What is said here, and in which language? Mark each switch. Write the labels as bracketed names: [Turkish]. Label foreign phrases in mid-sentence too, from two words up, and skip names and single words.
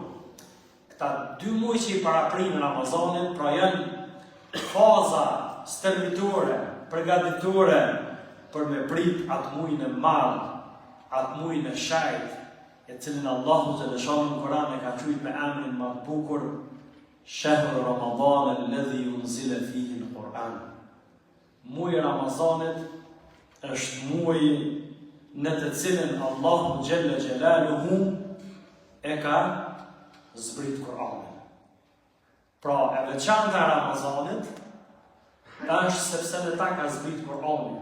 [Albanian] Këta 2 muaj që i paraprinë Ramazanin, pra janë faza stërmitore, përgatitore për me prit atë muajin e madh, atë muajin e shajt, e cilin Allahu [Arabic] جل جلاله [Albanian] në Kur'an e ka quajtur me emrin më të bukur, [Arabic] شهر رمضان الذي أنزل فيه القرآن. [Albanian] Muaji i Ramazanit është muaji në të cilin Allahu [Arabic] جل جلاله [Albanian] e ka zbrit Kur'anin. Pra e veçanta e Ramazanit është sepse në ta ka zbrit Kur'anin.